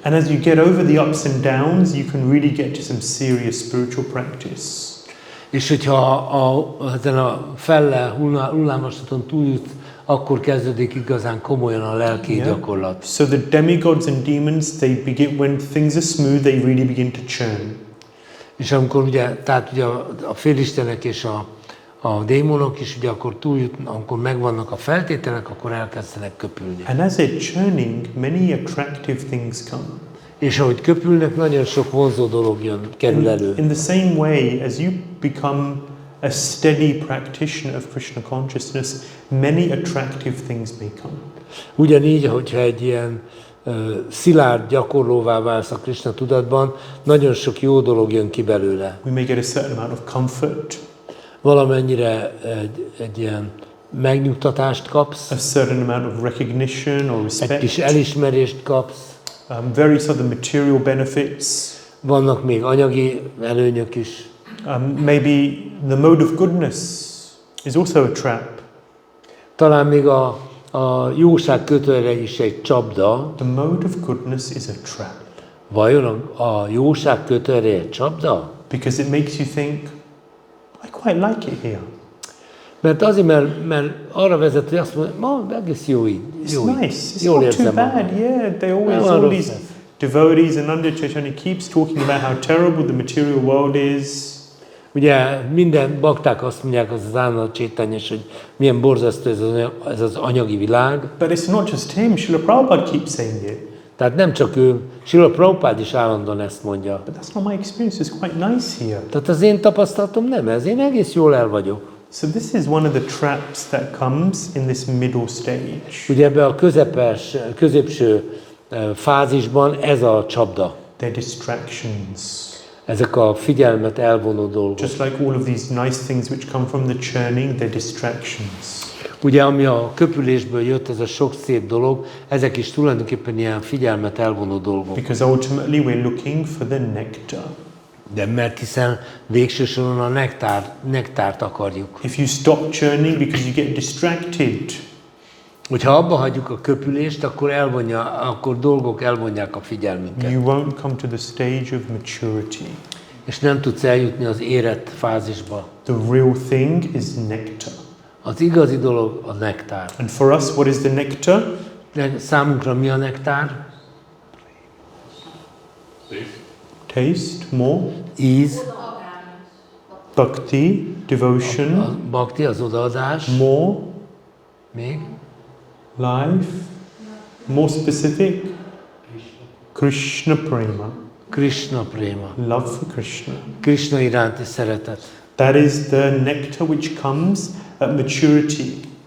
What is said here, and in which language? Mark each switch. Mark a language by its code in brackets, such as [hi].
[en] And as you get over the ups and downs, you can really get to some serious spiritual practice. [hu] És hogyha ezen a felle hullámvasúton túljut, akkor kezdődik igazán komolyan a lelki gyakorlat. [en] So the demigods and demons, they begin, when things are smooth, they really begin to churn. [hu] És amikor tehát ugye a félistenek és a démonok is ugye akkor túljutnak, amikor megvannak a feltételek, akkor elkezdenek köpülni. [en] And as they're churning, many attractive things come. [hu] És ahogy köpülnek, nagyon sok vonzó dolog kerül elő. [en] In the same way, as you become a steady practitioner of Krishna consciousness, many attractive things may come. [hu] Ugyanígy, hogyha egy ilyen szilárd gyakorlóvá válsz a Krishna tudatban, nagyon sok jó dolog jön ki belőle. [en] We may get a certain amount of comfort. [hu] Valamennyire egy ilyen megnyugtatást kapsz. [en] A certain amount of recognition or respect. [hu] Egy kis elismerést kapsz. [en] Various other material benefits. [hu] Vannak még anyagi előnyök is. [en] Maybe the mode of goodness is also a trap. [hu] Talán még a jóság kötőre is egy csapda. [en] The mode of goodness is a trap. [hu] Vajon a jóság kötőre egy csapda? [en] Because it makes you think, I quite like it here. [hu] Mert azért, mert arra vezet, hogy azt mondja, egész jó így. [en] It's nice, it's not too bad. Yeah, they always, all these devotees, and Ānanda Caitanya keeps talking about how terrible the material world is. [hu] Ugye minden bakták azt mondják, az Ānanda Caitanya, hogy milyen borzasztó ez az anyagi világ. [en] But it's not just him, Srila Prabhupada keeps saying it. [hu] Tehát nem csak ő, Srila Prabhupada is állandóan ezt mondja. [en] But that's not my experience, it's quite nice here. [hu] Tehát az én tapasztalatom nem ez, én egész jól el vagyok. [en] So this is one of the traps that comes in this middle stage. [hu] Ugye ebben a középső fázisban ez a csapda. [en] They're distractions. [hu] Ezek a figyelmet elvonó dolgok. [en] Just like all of these nice things which come from the churning, they're distractions. [hu] Ugye ami a köpülésből jött, ez a sok szép dolog, ezek is tulajdonképpen ilyen figyelmet elvonó dolgok. [en] Because ultimately we're looking for the nectar. [hu] De mert hiszen végső soron a nektárt akarjuk. [en] If you stop churning because you get distracted, [hu] hogyha abba hagyjuk a köpülést, akkor dolgok elvonják a figyelmünket. [en] You won't come to the stage of maturity. [hu] És nem tudsz eljutni az érett fázisba. [en] The real thing is nectar. [hu] Az igazi dolog a nektár. [en] And for us, what is the nectar? [hu] De számunkra mi a nektár? [en] Taste, more. [hu] Íz. [en] Bhakti, devotion. [hu] A bhakti, az odaadás. [en] More. [hu] Még. [en] Life. More specific. Krishna prema. [hu] Krishna prema. [en] Love for Krishna. [hu] Krishna iránti szeretet. [en] That is the nectar which comes at maturity.